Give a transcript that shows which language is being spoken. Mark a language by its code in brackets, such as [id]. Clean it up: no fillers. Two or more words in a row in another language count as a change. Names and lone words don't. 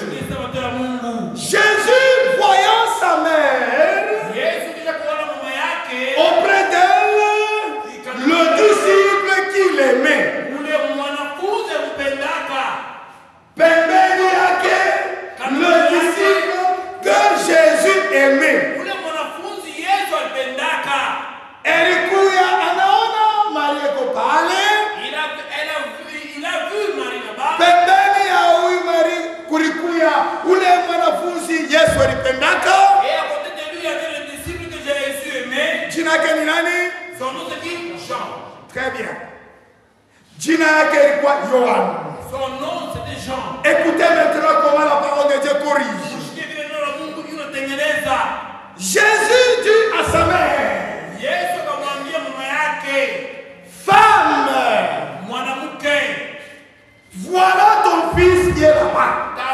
[fr] Jésus, voyant sa mère, auprès d'elle, le disciple qu'il aimait. Le disciple que Jésus aimait. [sw] Elikuya anaona Maria kopale. [fr] Il a vu Marie là-bas. [sw] Pembeni ya huyu Maria kulikuya ule mwanafunzi Yesu alipendaka. [fr] Et à côté de lui il y avait le disciple que Jésus aimait. [sw] Jina yake ni nani? [fr] Son nom se dit Jean. Très bien. [sw] Jina yake ilikuwa Yohana. [fr] Son nom c'était Jean. Écoutez maintenant comment la parole de Dieu corrige. Jésus dit à sa mère, femme, voilà ton fils qui est là-bas.